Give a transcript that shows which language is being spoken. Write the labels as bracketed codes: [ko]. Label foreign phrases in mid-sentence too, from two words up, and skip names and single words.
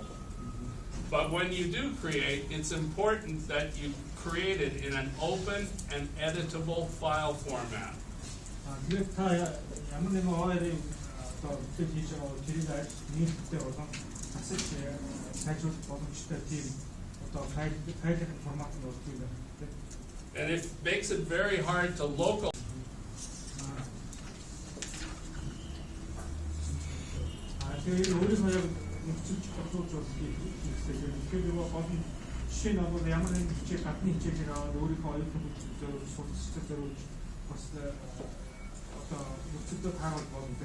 [en] But when you do create, it's important that you create it in an open and editable file format. And it makes it very hard to local. [mn] Жишээ нь бол ямар нэгэн хичээл гадны хичээлээр аваад өөрийнхөө оюутан хүмүүсээр суралцдаг зориулж бас одоо нөхцөлд таагаад болно.